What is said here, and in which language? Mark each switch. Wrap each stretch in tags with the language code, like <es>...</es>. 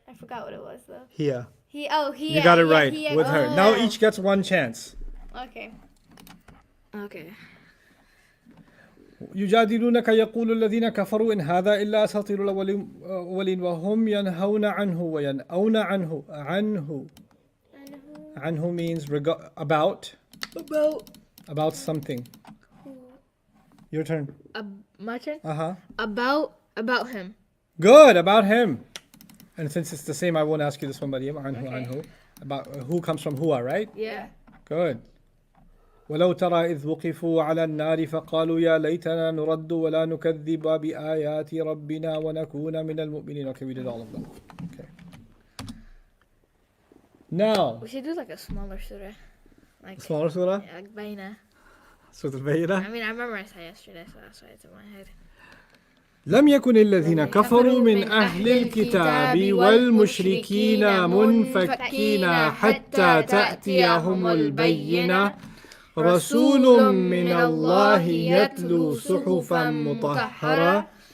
<en>I forgot what it was though. Here. He. You got it right. He, With her. Now each gets one chance. Okay. okay.</en> <ar>يجادلونك يقول الذين كفروا إن هذا إلا أساطير الأولين وهم ينهون عنه وينأون عنه</ar> <en>means about something. Your turn. My turn. Uh-huh. About him. Good, about him. And since it's the same, I won't ask you this one, but عنه. About who comes from Hua, right? Yeah. Good.</en> <ar>ولو ترى إذ وقفوا على النار فقالوا يا ليتنا نرد ولا نكذب بآيات ربنا ونكون من المؤمنين.</ar> <en>Okay, we did all of them. Okay. Now, We should do like a smaller surah. Like smaller surah. yeah, like Baina. Surah Al-Bayyinah. I mean, I memorized that yesterday, so that's why it's in my head.</en> <ar>لم يكن الذين كفروا من أهل الكتاب والمشركين منفكين حتى تأتيهم البينة رسول من الله يتلو صحفا مطهرة</ar>